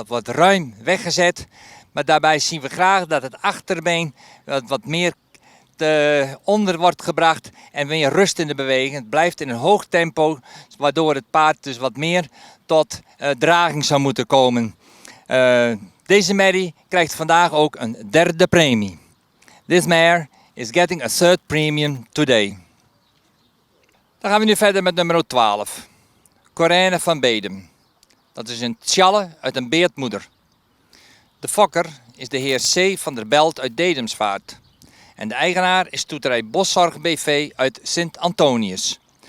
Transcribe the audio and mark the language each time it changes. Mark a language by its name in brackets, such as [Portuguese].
[Dutch] Dat wordt ruim weggezet. Maar daarbij zien we graag dat het achterbeen wat meer onder wordt gebracht en weer rust in de beweging. Het blijft in een hoog tempo, waardoor het paard dus wat meer tot draging zou moeten komen. Deze merrie krijgt vandaag ook een derde premie. [English] This mare is getting a third premium today. [Dutch] Dan gaan we nu verder met nummer 12. Corinne van Bedem. Dat is een tjalle uit een beertmoeder. De fokker is de heer C. van der Belt uit Dedemsvaart. En de eigenaar is Stoeterij Boszorg BV uit Sint-Antonius.